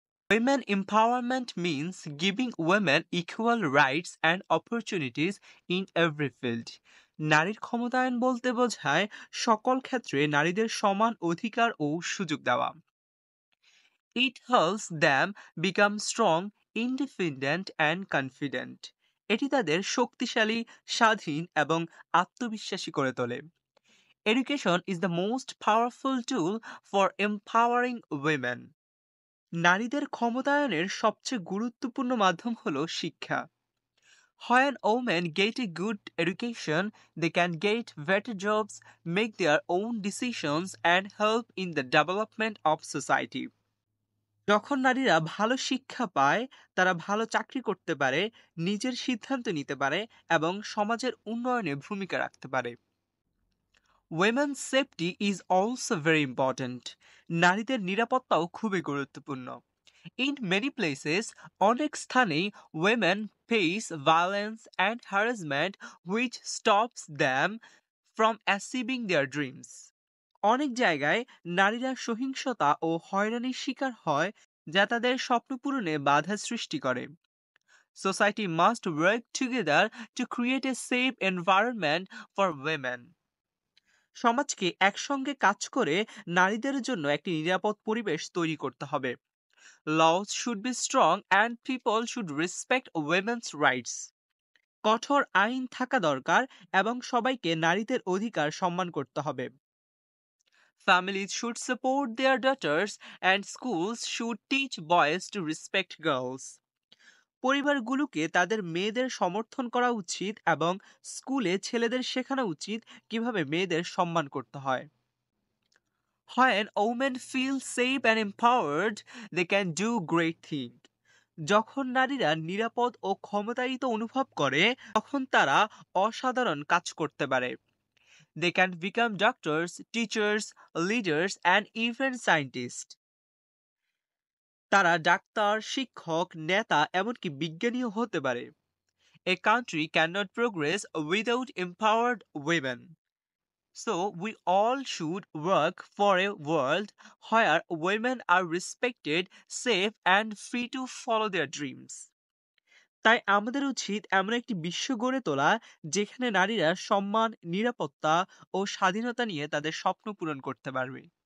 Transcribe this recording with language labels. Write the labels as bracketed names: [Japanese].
[English] Women empowerment means giving women equal rights and opportunities in every field. [Bangla] নারীর ক্ষমতায়ন বলতে বোঝায় সকল ক্ষেত্রে নারীদের সমান অধিকার ও সুযোগ দেওয়া। [English] It helps them become strong, independent and confident. [Bangla] এটি তাদের শক্তিশালী, স্বাধীন এবং আত্মবিশ্বাসী করে তোলে। [English] Education is the most powerful tool for empowering women. [Bangla] নারীদের ক্ষমতায়নের সবচেয়ে গুরুত্বপূর্ণ মাধ্যম হলো শিক্ষা। [English] When women get a good education, they can get better jobs, make their own decisions, and help in the development of society. [Bangla] যখন নারীরা ভালো শিক্ষা পায়, তারা ভালো চাকরি করতে পারে, নিজের সিদ্ধান্ত নিতে পারে এবং সমাজের উন্নয়নে ভূমিকা রাখতে পারে। [English] Women's safety is also very important. [Bangla] নারীদের নিরাপত্তাও খুবই গুরুত্বপূর্ণ। [English] In many places, [Bangla] অনেক স্থানেই [English] women face violence and harassment which stops them from achieving their dreams. [Bangla] অনেক জায়গায় নারীরা সহিংসতা ও হয়রানির শিকার হয় যা তাদের স্বপ্ন পূরণে বাধা সৃষ্টি করে। [English] Society must work together to create a safe environment for women. [Bangla] সমাজকে একসঙ্গে কাজ করে নারীদের জন্য একটি নিরাপদ পরিবেশ তৈরি করতে হবে। [English] Laws should be strong and people should respect women's rights. [Bangla] কঠোর আইন থাকা দরকার এবং সবাইকে নারীদের অধিকার সম্মান করতে হবে। [English] Families should support their daughters and schools should teach boys to respect girls. [Bangla] পরিবারগুলোকে তাদের মেয়েদের সমর্থন করা উচিত এবং স্কুলে ছেলেদের শেখানো উচিত কিভাবে মেয়েদের সম্মান করতে হয়। [English] When women feel safe and empowered, they can do great things. [Bangla] যখন নারীরা নিরাপদ ও ক্ষমতায়িত অনুভব করে তখন তারা অসাধারণ কাজ করতে পারে। [English] They can become doctors, teachers, leaders and even scientists. [Bangla] তারা ডাক্তার, শিক্ষক, নেতা এমনকি বিজ্ঞানীও হতে পারে। [English] A country cannot progress without empowered women. So we all should work for a world where women are respected, safe and free to follow their dreams. [Bangla] তাই আমাদের উচিত এমন একটি বিশ্ব গড়ে তোলা যেখানে নারীরা সম্মান, নিরাপত্তা ও স্বাধীনতা নিয়ে তাদের স্বপ্ন পূরণ করতে পারবে।